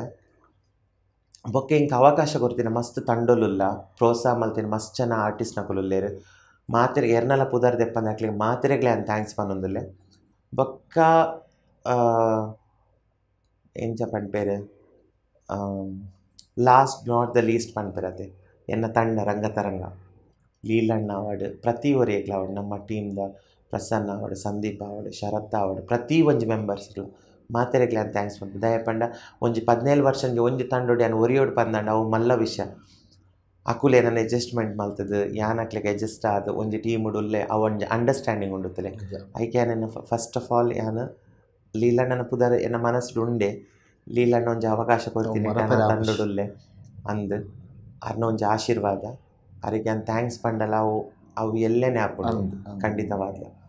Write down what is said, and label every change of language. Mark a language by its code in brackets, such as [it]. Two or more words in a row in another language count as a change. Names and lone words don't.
[tcy] ಬೊಕ್ಕ ಇಂಕ ಅವಕಾಶ ಕೊಡ್ತೀನಿ ಮಸ್ತ್ ತಂಡೊಲುಲ್ಲ ಪ್ರೋತ್ಸಾಹ ಮಲ್ತೀನಿ ಮಸ್ತ್ ಜನ ಆರ್ಟಿಸ್ಟ್ನ ಕೊಲ್ಲುಲ್ಲೇರು ಮಾತಿರೆ ಎರ್ನಲ ಪುದರ್ ದೆಪ್ಪಂದು ಹಾಕ್ಲಿಕ್ಕೆ ಮಾತಿರೆಗ್ಲೆ ಯಾನ್ ಥ್ಯಾಂಕ್ಸ್ ಪನ್ನೊಂದುಲ್ಲೆ. ಬೊಕ್ಕ ಎಂಚ ಪನ್ಪೇರು [en] last not the least [tcy] ಪನ್ಪೇರತೆ ಎನ್ನ ತಂಡ ರಂಗತರಂಗ ಲೀಲಣ್ಣ ಆವಡ್ ಪ್ರತಿ ಒರಿಯಗ್ಲ ಆವಡ್ ನಮ್ಮ ಟೀಮ್ದ ಪ್ರಸನ್ನ ಆವಡ್ ಸಂದೀಪ್ ಆವಡ್ ಶರತ್ ಆವಡ್ ಪ್ರತಿ ಒಂಜಿ ಮೆಂಬರ್ಸ್ಗಳು ಮಾತೆರೆಗ್ಲ ಅಂತ ಥ್ಯಾಂಕ್ಸ್ ಪನ್ಪೆ. ದಯಪಂಡ ಒಂಜಿ 17 ವರ್ಷಂಗೆ ಒಂಜಿ ತಂಡೋಡು ಯಾನು ಒರಿಯೋಡು ಪಂದಂಡ ಅವು ಮಲ್ಲ ವಿಷಯ ಅಕುಲು ಏನನ್ನ ಅಡ್ಜಸ್ಟ್ಮೆಂಟ್ ಮಲ್ತದು ಯಾನಕ್ಲೆಗೆ ಅಡ್ಜಸ್ಟ್ ಆದ ಒಂಜಿ ಟೀಮುಡು ಉಲ್ಲೆ ಅವು ಒಂಜಿ ಅಂಡರ್ಸ್ಟ್ಯಾಂಡಿಂಗ್ ಉಂಡುತ್ತಲೆ ಐಕೆ ಯಾನ [en] first of all [tcy] ಯಾನು ಲೀಲಣ್ಣನ ಪುದರ್ ಎನ್ನ ಮನಸ್ಸು ಉಂಡೆ ಲೀಲಣ್ಣ ಒಂಜಿ ಅವಕಾಶ ಕೊಡ್ತೀನಿ ತಂಡೊಡುಲ್ಲೆ ಅಂದು ಅರ್ನ ಒಂಜಿ ಆಶೀರ್ವಾದ ಅವರಿಗೆ ಯಾನ್ ಥ್ಯಾಂಕ್ಸ್ ಪಂಡಲ್ಲ ಅವು ಎಲ್ಲೇನೆ ಹಾಪುಂಡು ಖಂಡಿತವಾದ.